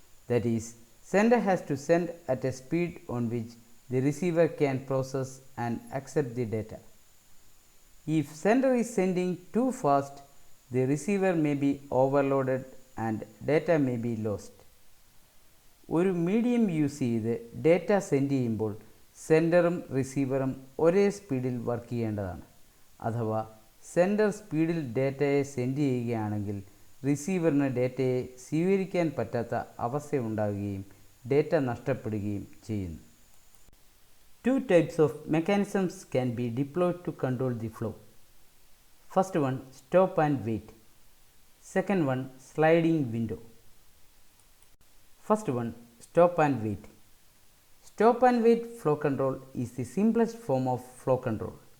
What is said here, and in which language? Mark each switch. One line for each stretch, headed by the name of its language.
English: That is, sender has to send at a speed on which the receiver can process and accept the data. If sender is sending too fast, the receiver may be overloaded and data may be lost.
Malayalam: ഒരു medium use ചെയ്ത് data send ചെയ്യുമ്പോൾ സെൻഡറും റിസീവറും ഒരേ സ്പീഡിൽ work ചെയ്യേണ്ടതാണ്. അഥവാ sender സ്പീഡിൽ ഡേറ്റയെ send ചെയ്യുകയാണെങ്കിൽ റിസീവറിന് ഡേറ്റയെ സ്വീകരിക്കാൻ പറ്റാത്ത അവസ്ഥയുണ്ടാകുകയും ഡേറ്റ നഷ്ടപ്പെടുകയും ചെയ്യുന്നു.
English: Two types of mechanisms can be deployed to control the flow. First one, stop and wait. Second one, sliding window. First one, stop and wait. Stop and wait flow control is the simplest form of flow control.